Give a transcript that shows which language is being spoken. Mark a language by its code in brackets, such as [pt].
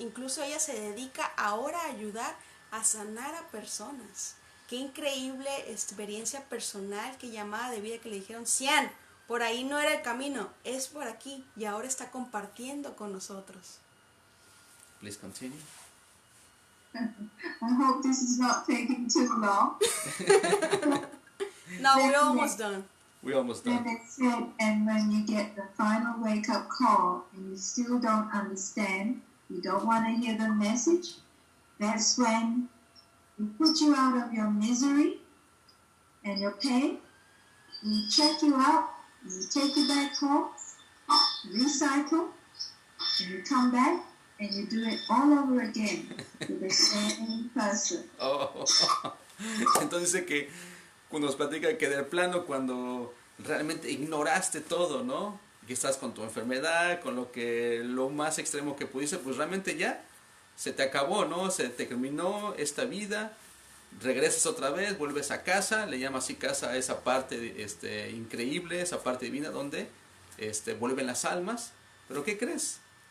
[es] Incluso ella se dedica ahora a ayudar a sanar a personas. Qué increíble experiencia personal, qué llamada de vida que le dijeron, Cian, por ahí no era el camino, es por aquí. Y ahora está compartiendo con nosotros. [en] Please continue. I hope this is not taking too long. No, we're almost done. We're almost done. And it said, and when you get the final wake-up call and you still don't understand, you don't want to hear the message, that's when we put you out of your misery and your pain, we check you out, we take you back home, recycle, and you come back, and you do it all over again to the same person. Oh. [es] Entonces dice que nos platica que del plano, cuando realmente ignoraste todo, ¿no? Que estás con tu enfermedad, con lo más extremo que pudiste, pues realmente ya se te acabó, ¿no? Se te terminó esta vida, regresas otra vez, vuelves a casa, le llama así casa a esa parte increíble, esa parte divina donde vuelven las almas. ¿Pero qué crees?